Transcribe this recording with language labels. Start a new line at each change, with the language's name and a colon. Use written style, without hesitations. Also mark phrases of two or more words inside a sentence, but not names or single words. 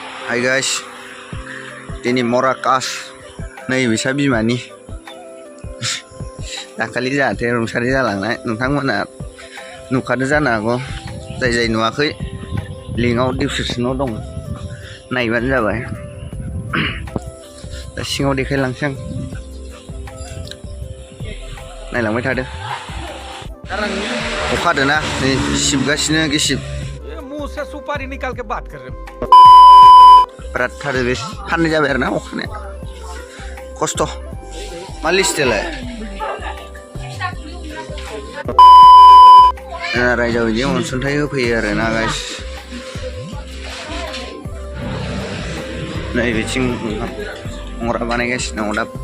English: Hi guys,
Bodo: ini Morakas नै बिसा बिमानि दाखालि जाहाथे रुंसारि जालांनाय नोंथांमोना नुखादों जानो हागौ जाय नुवाखै लिंकआव डिसक्रिपसनाव दं नायबानो जाबाय दा सिङाव देखायलांसै आं नायलांबाय थादो अखा हादोंना नै सिबगासिनो गिसिब
Hindi: मुंह से सुपारी निकाल के बात कर रहे हो
Bodo: बिराद थादो बे फाननाय जाबाय आरोना अखानाया खस्थ' मा लिस्टलाय रायजोआव बिदि अनसुंथाइ होफैयो आरोना गाइस नै बिथिं अंग्रा बानायगासिनो दङ दा